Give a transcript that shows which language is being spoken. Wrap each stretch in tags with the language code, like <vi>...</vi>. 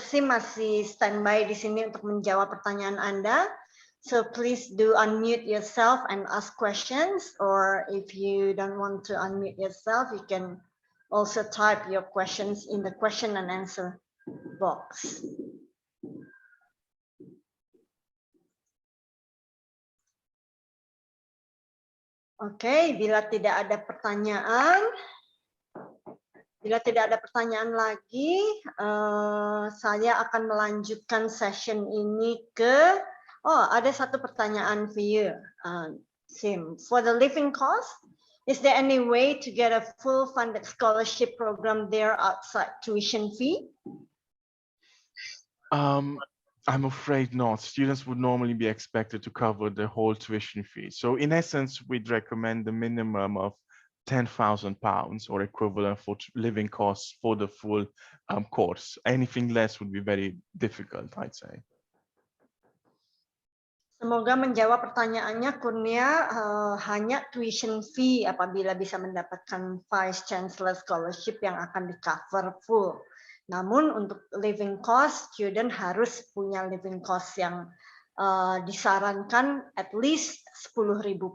<id>Sim masih standby di sini untuk menjawab pertanyaan Anda.</id> <en>So please do unmute yourself and ask questions, or if you don't want to unmute yourself, you can also type your questions in the question and answer box.</en> <id>Oke, bila tidak ada pertanyaan, lagi, saya akan melanjutkan session ini ke, ada satu pertanyaan</id> <en>for you,</en> <id>Sim.</id> <en>For the living cost, is there any way to get a full funded scholarship program there outside tuition fee? I'm afraid not. Students would normally be expected to cover the whole tuition fee. So in essence, we'd recommend the minimum of £10,000 or equivalent for living costs for the full course. Anything less would be very difficult, I'd say.</en> <id>Semoga menjawab pertanyaannya, Kurnia. Hanya tuition fee apabila bisa mendapatkan Vice Chancellor Scholarship yang akan di-cover full. Namun untuk living cost, student harus punya living cost yang disarankan</id> <en>at least</en> <id>£10.000.</id>